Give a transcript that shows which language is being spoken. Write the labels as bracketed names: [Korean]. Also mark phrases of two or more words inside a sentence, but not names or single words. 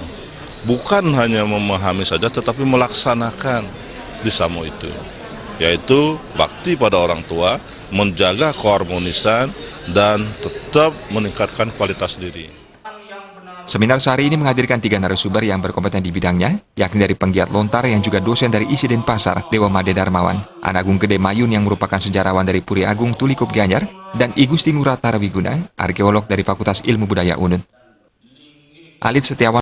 [Indonesian] Bukan hanya memahami saja, tetapi melaksanakan Bisama itu, yaitu bakti pada orang tua, menjaga keharmonisan, dan tetap meningkatkan kualitas diri. Seminar sehari ini menghadirkan 3 narasumber yang berkompeten di bidangnya, yakni dari penggiat lontar yang juga dosen dari ISI Denpasar, Dewa Made Darmawan, Anagung Gede Mayun yang merupakan sejarawan dari Puri Agung Tulikup Gianyar, dan I Gusti Ngurah Tarawiguna, arkeolog dari Fakultas Ilmu Budaya UNUN. Alit Setiawan